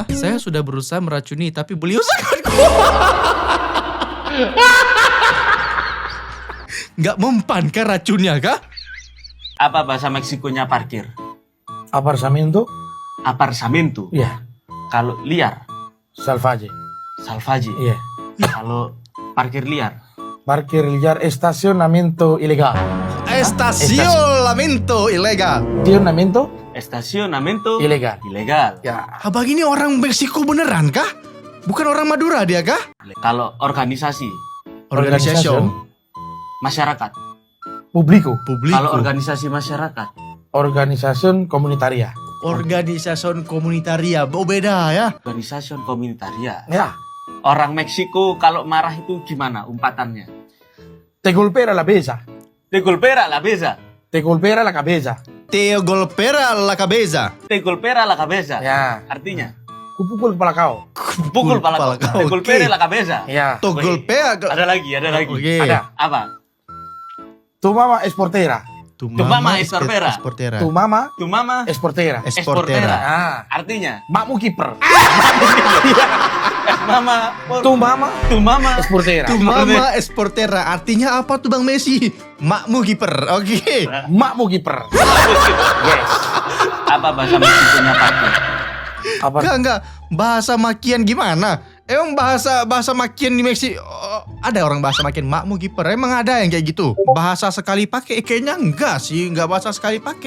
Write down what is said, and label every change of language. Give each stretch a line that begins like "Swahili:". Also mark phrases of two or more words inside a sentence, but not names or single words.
Indonesian: Saya sudah berusaha meracuni, tapi beliau sangat kuat. Nggak mempan kah racunnya kah? Apa bahasa Meksikonya parkir? Apartamento? Apartamento. Iya. Kalau liar, Salvaje. salvaje. Iya. Kalau parkir liar, Parkir liar,
Spanish: estacionamiento ilegal. Estacionamiento ilegal.
Indonesian: estacionamiento Ilegal. ilegal. Ya. Abang ini orang Meksiko beneran kah? Bukan orang Madura dia kah? Kalau organisasi, Organisasi. masyarakat. Publico. Kalau organisasi masyarakat,
Spanish: Organisación comunitaria.
Indonesian: Organisasi komunitaria. Beda ya. organisasi komunitaria. Ya. Orang Meksiko kalau marah itu gimana umpatannya?
Spanish: Te golpea la cabeza. Te golpea la cabeza. Te golpea la cabeza. Te golpea la cabeza. Te golpea la cabeza.
Indonesian: Ya. Artinya, Kupukul kepala kau. pukul kepala kau. Te Oke.
Spanish: golpea la cabeza.
Indonesian: Ya. To Oke. golpea. Ada lagi. Oke. Ada. Apa?
Spanish: Tu mama es portera.
Indonesian: Tu
Spanish: mama es portera.
Indonesian: Esportera.
Spanish: Tu mama Tu mama es portera.
Indonesian: Esportera. Ah. Artinya, Makmu kiper. mama.
Spanish: Tu mama Tu mama. es portera. Tu mama esportera.
Indonesian: Artinya apa tuh Bang Messi? Makmu kiper. Oke. Makmu kiper. Yes. Apa bahasa Meksikonya parkir? Apa? Enggak. Bahasa makian gimana? Emang bahasa makian di Meksiko ada orang bahasa makian makmu kiper. Emang ada yang kayak gitu? Bahasa sekali pakai kayaknya enggak sih, enggak bahasa sekali pakai.